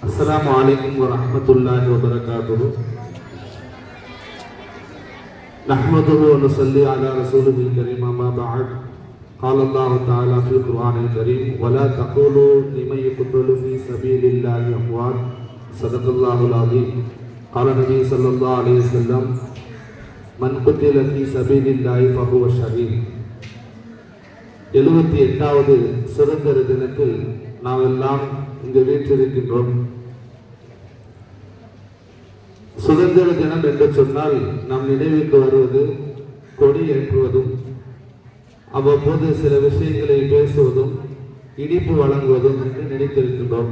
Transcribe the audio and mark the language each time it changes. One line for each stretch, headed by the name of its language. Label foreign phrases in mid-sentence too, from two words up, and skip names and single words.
Arabic: السلام عليكم ورحمة الله وبركاته. نحمده ونصلي على رسوله الكريم أما بعد. قال الله تعالى في القرآن الكريم ولا تقولوا لمن يقتل في سبيل الله أموات صدق الله العظيم. قال النبي صلى الله عليه وسلم من قتل في سبيل الله فهو شهيد.
Tamil: 78வது சுதந்திர தினத்தில் நாம் எல்லாம் இங்கு வீற்றிருக்கின்றோம். சுதந்திர தினம் என்று சொன்னால் நம் நினைவுக்கு வருவது கொடி ஏற்றுவதும் அவ்வப்போது சில விஷயங்களை பேசுவதும் இனிப்பு வழங்குவதும் என்று நினைத்திருக்கின்றோம்.